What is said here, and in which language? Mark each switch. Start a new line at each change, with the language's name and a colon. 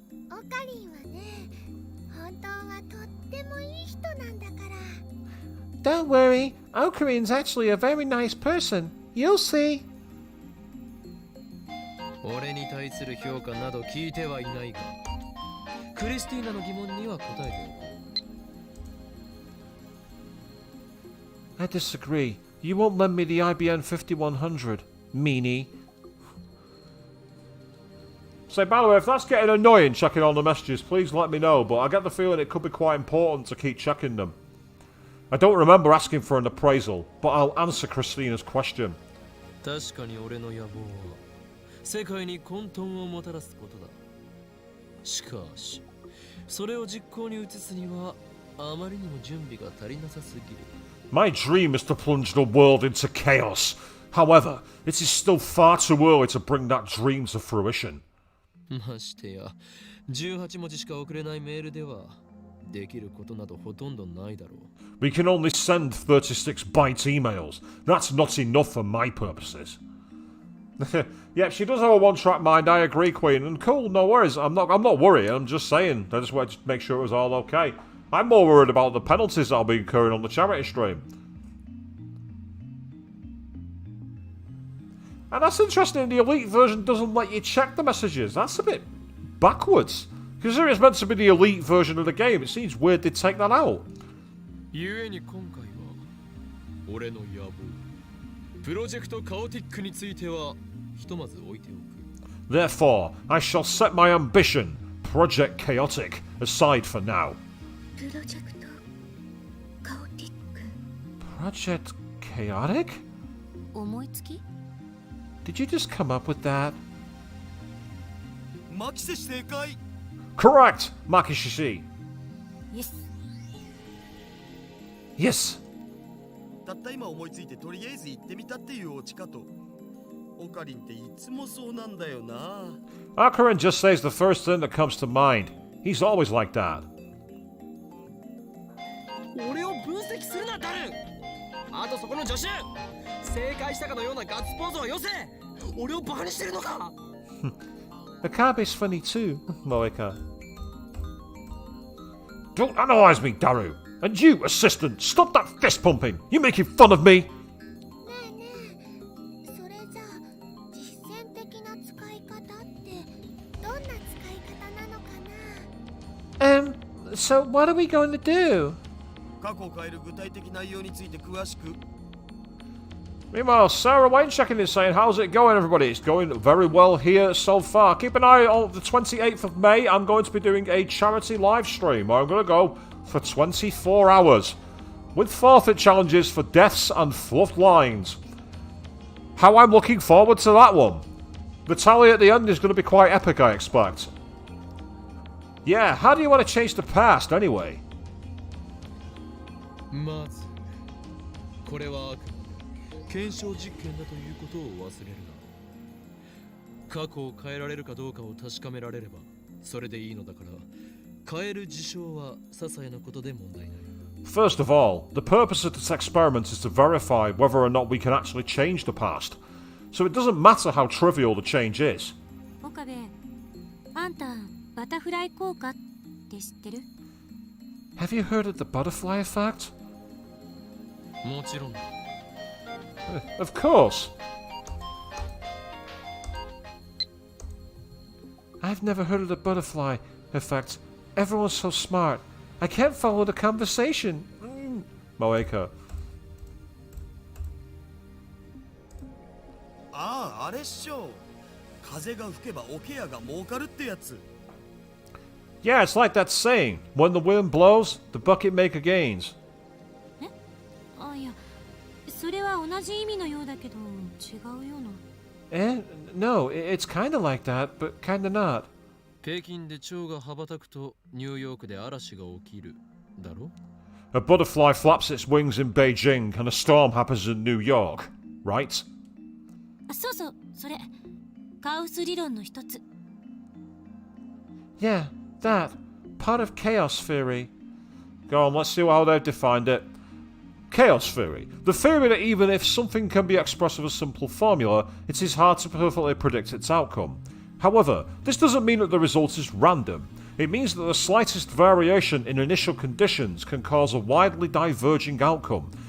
Japanese: オカリンはね、本当はとってもいい人なんだから。
English: Don't worry, Okarine's actually a very nice person. You'll see.
Japanese: 俺に対する評価など聞いてはいないが、クリスティーナの疑問には答えておこう。
English: I disagree. You won't lend me the IBN 5100. Meanie. So, by the way, if that's getting annoying checking all the messages, please let me know, but I get the feeling it could be quite important to keep checking them. I don't remember asking for an appraisal, but I'll answer Christina's question.
Japanese: 確かに俺の野望は世界に混沌をもたらすことだ。しかし、それを実行に移すにはあまりにも準備が足りなさすぎる。
English: My dream is to plunge the world into chaos. However, it is still far too early to bring that dream to fruition.
Japanese: ましてや、18文字しか送れないメールではできることなどほとんどないだろう。
English: We can only send 36-byte emails. That's not enough for my purposes. Yep, she does have a one-track mind, I agree, Queen. And cool, no worries. I'm not worried, I'm just saying. I just wanted to make sure it was all okay. I'm more worried about the penalties I'll be incurring on the charity stream. And that's interesting, the Elite version doesn't let you check the messages. That's a bit backwards. Considering it's meant to be the Elite version of the game, it seems weird they'd take that out.
Japanese: ゆえに今回は俺の野望プロジェクトカオティックについてはひとまず置いておく。
English: Therefore, I shall set my ambition, Project Chaotic, aside for now.
Japanese: プロジェクトカオティック
English: Project Chaotic?
Japanese: 思いつき
English: Did you just come up with that?
Japanese: マキセシ正解。
English: Correct, Makishishi.
Japanese: イエス
English: Yes.
Japanese: たった今思いついてとりあえず行ってみたっていうオチかと。オカリンっていつもそうなんだよな。
English: Akarin just says the first thing that comes to mind. He's always like that.
Japanese: 俺を分析するな、ダル。あとそこの助手。正解したかのようなガッツポーズはよせ。俺をバカにしてるのか。
English: Akabe's funny too, Moeka. Don't analyze me, Daru. And you, assistant, stop that fist pumping. You're making fun of me.
Japanese: ねえねえ、それじゃあ実践的な使い方ってどんな使い方なのかな。
English: So what are we going to do?
Japanese: 過去を変える具体的内容について詳しく。
English: Meanwhile, Sarah Wayne checking in saying, how's it going, everybody? It's going very well here so far. Keep an eye on the 28th of May. I'm going to be doing a charity live stream where I'm going to go for 24 hours with forfeit challenges for deaths and fluffed lines. How I'm looking forward to that one. The tally at the end is going to be quite epic, I expect. Yeah, how do you want to change the past, anyway?
Japanese: まずこれはあくまで検証実験だということを忘れるな。過去を変えられるかどうかを確かめられればそれでいいのだから、変える事象は些細なことで問題ない。
English: First of all, the purpose of this experiment is to verify whether or not we can actually change the past. So it doesn't matter how trivial the change is.
Japanese: 岡部、あんたバタフライ効果って知ってる？
English: Have you heard of the butterfly effect?
Japanese: もちろんだ。
English: Of course. I've never heard of the butterfly effect. Everyone's so smart. I can't follow the conversation. Moeka.
Japanese: ああ、あれっしょ。風が吹けば桶屋が儲かるってやつ。
English: Yeah, it's like that saying. When the wind blows, the bucket maker gains.
Japanese: あ、いや、それは同じ意味のようだけど違うような。 Eh?
English: No, it's kinda like that, but kinda not.
Japanese: 北京で蝶が羽ばたくとニューヨークで嵐が起きるだろ。
English: A butterfly flaps its wings in Beijing and a storm happens in New York, right?
Japanese: あ、そうそう、それカオス理論の一つ。
English: Yeah, that. Part of chaos theory. Go on, let's see how they've defined it. Chaos theory. The theory that even if something can be expressed with a simple formula, it is hard to perfectly predict its outcome. However, this doesn't mean that the result is random. It means that the slightest variation in initial conditions can cause a widely diverging outcome.